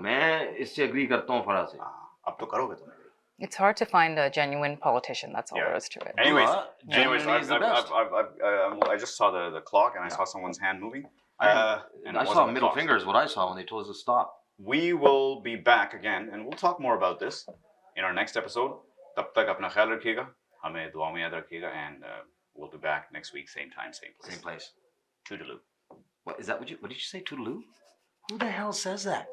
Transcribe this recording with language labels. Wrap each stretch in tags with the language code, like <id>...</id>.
<hi>मैं इससे agree करता हूँ फरा से. अब तो करोगे तुम.</hi> <en>It's hard to find a genuine politician. That's all there is to it. Anyways, Genuinely is the best. I just saw the clock and I saw someone's hand moving. And I saw middle fingers. What I saw when they told us to stop. We will be back again and we'll talk more about this in our next episode.</en> <hi>तब तक अपना ख्याल रखिएगा, हमें दुआ में याद रखिएगा,</hi> <en>and we'll be back next week, same time, same place. Same place. Toodaloo. What is that? What did you say? Toodaloo? Who the hell says that?</en>